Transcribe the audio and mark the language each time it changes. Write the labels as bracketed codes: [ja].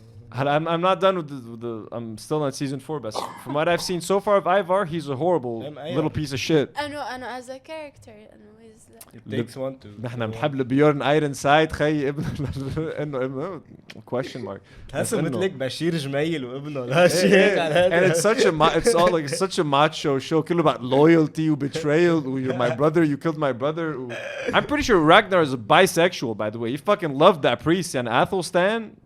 [en] I'm not done with the I'm still on season 4, but from what I've seen so far of Ivar, he's a horrible little piece of shit. I know as a character he's it takes one to [ar] نحن بنحب بيورن ايرون سايد خي ابنه [en] question mark. [ar] تحسه مثلك بشير جميل وابنه لا شيء [en] and it's such a macho show [ar] كله [en] about loyalty وbetrayal you're my brother, you killed my brother. I'm pretty sure Ragnar is a bisexual, by the way. He fucking loved that priest and Athelstan.